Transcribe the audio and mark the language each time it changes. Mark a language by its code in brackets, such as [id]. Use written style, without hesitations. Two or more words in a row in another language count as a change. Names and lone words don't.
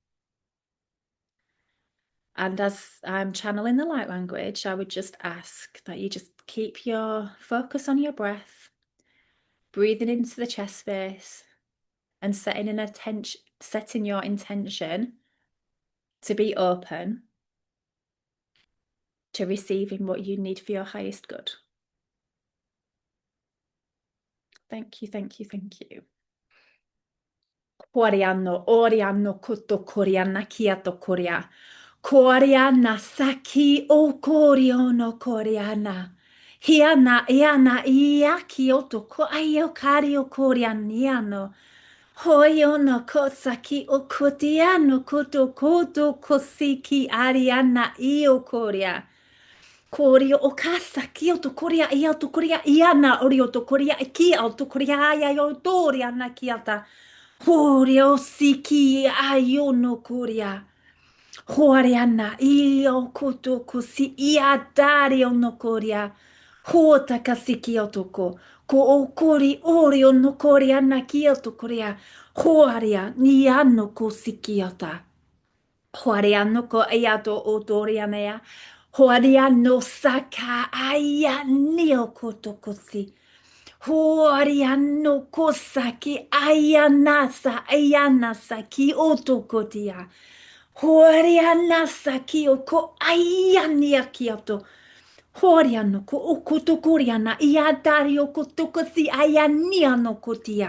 [en] And as I'm channeling the light language, I would just ask that you just keep your focus on your breath, breathing into the chest space, and setting your intention to be open to receiving what you need for your highest good. Thank you, thank you, thank you. Koriano, oriano, koto koriana, kiato koria. Koriana, saki o koriono koriana. Hiana, iana, iaki otoko, ayo kari okorianiano. Hoyo no kosaki okotiano koto koto kosiki ariana io koria. Korio okasa kioto koria ioto koria iana orioto koria ki auto koria aya yotoria na kiata. Horio siki ayono koria. Horiana io koto kosi iatari ono koria. Hota kasiki otoko. Ko okori ori ono koria na kioto koria. Horia ni ano kosikiota. Hoariano ko ayato otorianea. Hoariano saka aya nio kotokosi. Hoariano kosaki ayanasa ayanasa ki otokotia. Hoarianasa ki oko ayania kioto. Horiano ko okotokoriana iadari okotokosi ayaniano kotia.